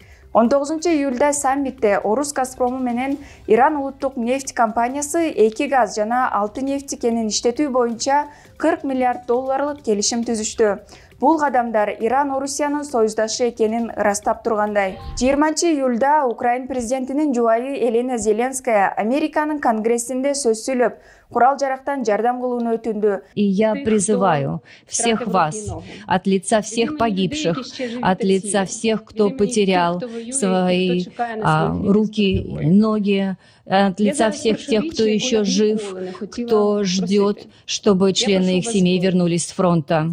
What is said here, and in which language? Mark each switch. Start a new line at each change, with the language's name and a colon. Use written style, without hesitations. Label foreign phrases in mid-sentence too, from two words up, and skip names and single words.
Kyrgyz: 19-июлда саммитте Орус Газпрому менен Иран улуттук нефть компаниясы 2 газ жана 6 нефть кенин иштетүү боюнча $40 миллиард келишим түзүштү. Бул кадамдар Иран Орусиянын союздашы экенин ырастап тургандай. 20-июлда Украин президентинин жубайы Елена Зеленская Американын Конгрессинде сөз сүйлөп, курал-жарактан жардам кылууну өтүндү.
Russian: И я призываю всех вас, от лица всех погибших, от лица всех, кто потерял свои руки, ноги, от лица всех тех, кто еще жив, кто ждет, чтобы члены их семей вернулись с фронта.